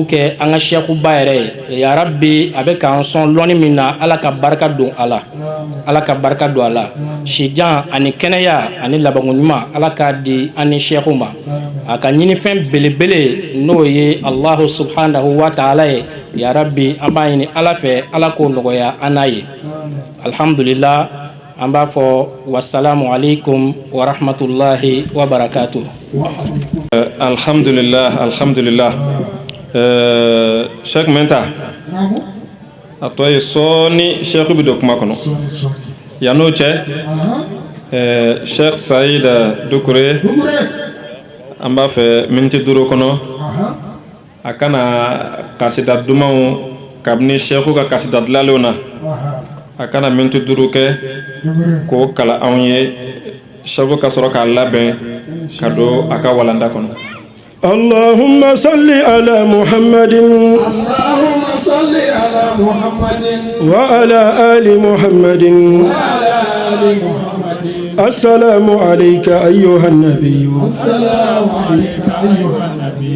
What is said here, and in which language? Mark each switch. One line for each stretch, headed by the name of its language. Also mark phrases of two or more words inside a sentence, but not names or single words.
Bambara: kɛ an ka sɛkuba yɛrɛ ye yarabi a bɛ k'an sɔn lɔnni min na ala ka barika don a la ala ka barika don a la sijan ani kɛnɛya ani labanko ɲuman ala k'a di an ni sɛku ma a ka ɲinifɛn belebele n'o ye
Arabic: الله سبحانه وتعالى
Bambara: ye yarabi an b'a ɲini ala fɛ ala k'o nɔgɔya an n'a ye alhamdulillah an b'a fɔ
Arabic: والسلام عليكم ورحمة الله وبركاته. الحمد لله، الحمد لله.
Bambara: Sheikh Menta a tɔ ye sɔɔni Sheikh bi don kuma kɔnɔ yan'o cɛ Sheikh Saïd Dukure an b'a fɛ miniti 5 kɔnɔ a kana kasida dumanw kabini Sheikh ka kasida dilanlenw na a kana miniti 5 kɛ k'o kala anw ye Sheikh ka sɔrɔ k'a labɛn ka don a ka walanda kɔnɔ.
Arabic: اللهم صل على محمد اللهم صل على محمد وعلى آل محمد وعلى آل محمد السلام عليك أيها النبي السلام عليك أيها النبي